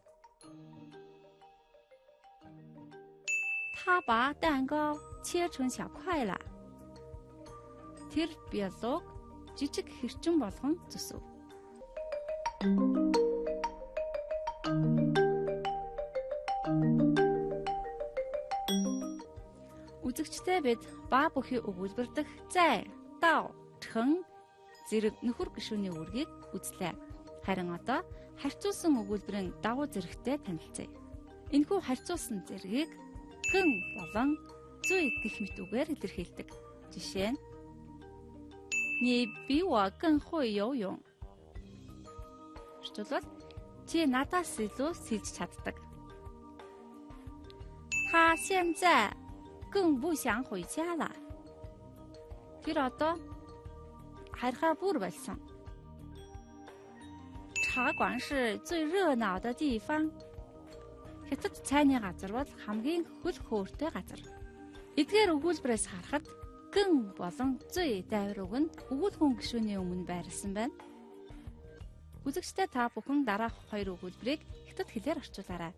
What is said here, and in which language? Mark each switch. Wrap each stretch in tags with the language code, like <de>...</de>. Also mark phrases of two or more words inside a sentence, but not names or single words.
<zh>他把蛋糕切成小块了.</zh> <mn>Тэр биолог жижиг хэрчэн болгон зүсв. Үзэгчдээ бид ба бүхий өгүүлбэр дэх зай, дав, чхэн зэрэг нөхөр гишүүний үүргийг үзлээ. Харин одоо харьцуулсан өгүүлбэрийн давуу зэрэгтэй танилцъя. Энэхүү харьцуулсан зэргийг гэн болон зүй гэх мэт үгээр илэрхийлдэг. Жишээ нь</mn> <zh>你比我更会游泳.</zh> <mn>Орчуулбал чи надаас илүү сэлж чаддаг.</mn> <zh>他现在更不想回家了.</zh> <mn>Тэр одоо харихаа бүр болсон.</mn> <zh>茶馆是最热闹的地方.</zh> <mn>Хятад цайны газар бол хамгийн хөл хөөртэй газар. Эдгээр өгүүлбэрээс харахад гэн болон зүй дайвар үг нь өгүүлхэн гишүүний өмнө байрласан байна. Үзэгчдээ та бүхэн дараах хоёр өгүүлбэрийг хятад хэлээр орчуулаарай.</mn>